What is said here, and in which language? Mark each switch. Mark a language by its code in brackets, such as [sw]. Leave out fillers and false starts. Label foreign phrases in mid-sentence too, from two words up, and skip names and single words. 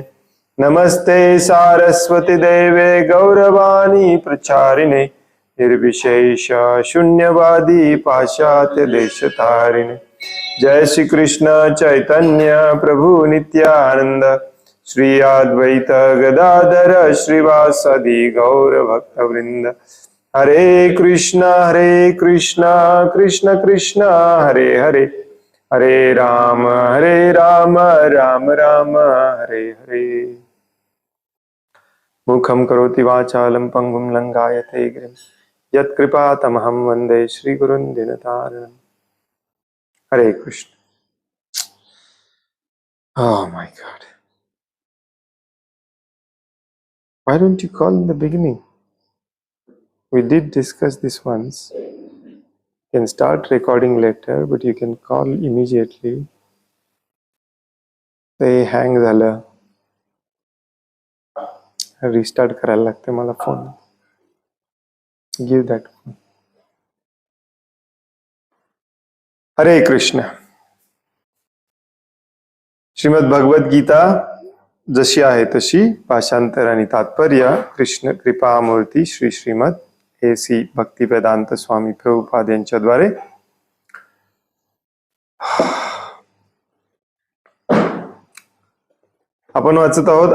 [sa] नमस्ते सारस्वती देवे गौरवाणी प्रचारिणे निर्विशेष शून्यवादी पाश्चात्य देशतारिणे। जय श्री कृष्ण चैतन्य प्रभु नित्यानंद श्री अद्वैत गदाधर श्रीवासदि गौर भक्तवृंद। हरे कृष्णा कृष्ण कृष्ण हरे हरे, हरे राम राम राम हरे हरे। मुखं करोति वाचालं पंगुं लंघायते गिरिं यत्कृपातमहं वन्दे श्रीगुरुं दीनतारिणम्। हरे कृष्ण। [en] Oh my God. Why don't you call in the beginning? We did discuss this once. You can start recording later, but you can call immediately. [mr] ते hang झालं, रिस्टार्ट करायला लागते मला फोन. [en] give that phone. [sa] हरे कृष्ण. [mr] श्रीमद भगवद गीता जशी आहे तशी, भाषांतर आणि तात्पर्य कृष्ण कृपामूर्ती श्री श्रीमद ए.सी. भक्तिवेदांत स्वामी प्रभुपाद यांच्याद्वारे आपण वाचत आहोत.